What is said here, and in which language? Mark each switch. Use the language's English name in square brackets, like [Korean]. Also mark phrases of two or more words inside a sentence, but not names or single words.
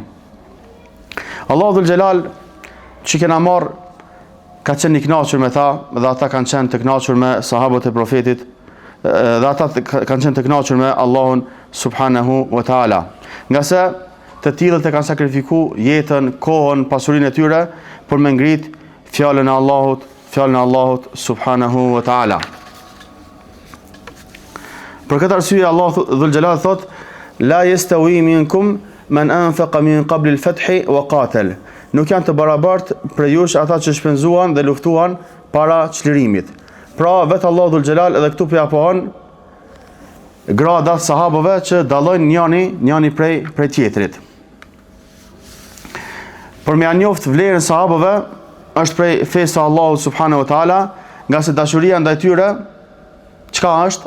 [Arabic] الله ذو الجلال [Albanian] që kena marrë ka qenë i kënaqur me ta, dhe ata kanë qenë të kënaqur me sahabët e profetit, dhe ata kanë qenë të kënaqur me Allahun [Arabic] سبحانه وتعالى. [Albanian] Nga se të tillët e kanë sakrifikuar jetën, kohën, pasurinë e tyre për me ngrit fjalën e Allahut [Arabic] سبحانه وتعالى. [Albanian] Për këtë arsye [Arabic] الله ذو الجلال [Albanian] thot: [Arabic] "لا يستوي منكم من أنفق من قبل الفتح وقاتل." [Albanian] Nuk janë të barabartë për jush ata që shpenzuan dhe luftuan para çlirimit. Pra vetë [Arabic] الله ذو الجلال [Albanian] edhe këtu po ja pohon gradat sahabëve që dallojnë njëri prej tjetrit. Për me njoft vlerën sahabëve është prej fesë së Allahut [Arabic] سبحانه وتعالى, [Albanian] nga se dashuria ndaj tyre çka është?